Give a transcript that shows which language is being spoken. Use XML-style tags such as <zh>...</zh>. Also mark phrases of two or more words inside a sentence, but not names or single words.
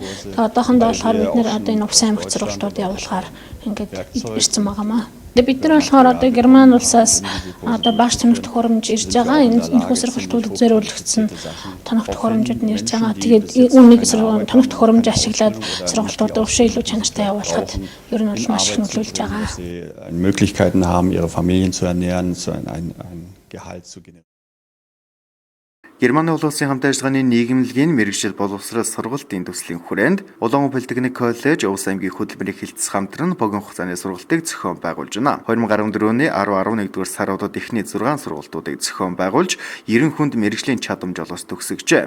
<mn>Тэгээд одоохондоо болохоор бид нэр одоо энэ Улс аймагт сургалтууд явуулахаар ингээд ирсэн байгаамаа. Бид нар болохоор одоо Герман улсаас одоо багш тоног төхөөрөмж ирж байгаа. Энэ сургалтуудад зориулагдсан тоног төхөөрөмжүүд нь ирж байгаа. Тэгээд үүнийг тоног төхөөрөмж ашиглаад сургалтуудаа өвшөө илүү чанартай явуулахад ер нь бол маш их нөлөөлж байгаа.</mn> <de>Möglichkeiten haben, ihre Familien zu ernähren, ein Gehalt zu generieren.</de> <mn>Германы улсын хамтын ажиллагааны нийгэмлэгийн мэрэгжил боловсрол сургалтын төслийн хүрээнд Улаан Политехник коллеж Улс аймгийн хөдөлмөрийн хилцс хамтран богино хугацааны сургалтыг зохион байгуулж байна. 2014-ний 10-11 дугаар саруудад эхний 6 сургалтуудыг зохион байгуулж 90 хүнд мэрэгжлийн чадамж олгос төгсөгжээ.</mn>